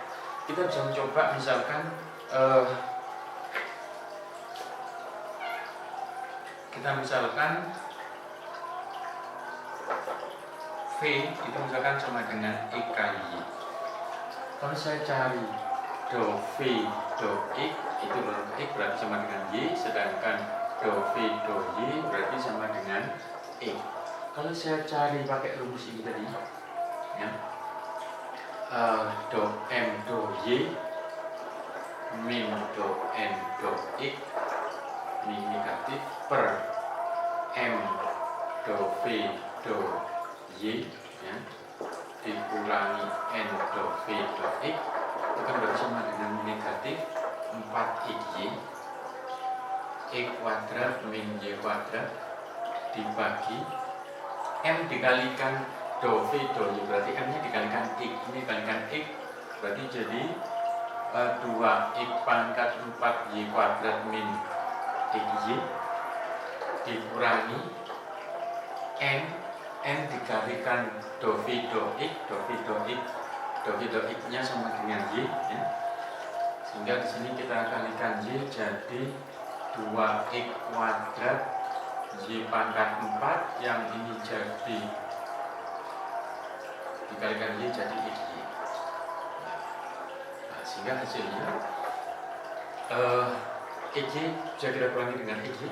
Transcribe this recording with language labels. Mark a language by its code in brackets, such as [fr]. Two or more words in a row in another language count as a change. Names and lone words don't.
[id] Kita bisa mencoba misalkan V itu misalkan sama dengan x kali y. Kalau saya cari do V do x itu x berarti sama dengan y, sedangkan do V do y berarti sama dengan x. Kalau saya cari pakai rumus ini tadi ya, do M do Y min do N do X ini negatif per M do V do Y ya, dikurangi N do V do X, itu kan berarti sama dengan negatif 4xy x kuadrat min y kuadrat dibagi M dikalikan do V do Y, berarti M nya dikalikan X, ini dikalikan X berarti jadi 2x pangkat 4y kuadrat min xy dikurangi N dikalikan do V do X, do V do X, do V do X nya sama dengan Y ya. Sehingga di sini kita kalikan Y jadi 2x kuadrat y pangkat 4, yang ini jadi dikalikan y jadi xy. Nah, sehingga hasilnya xy bisa kita kurangi dengan xy.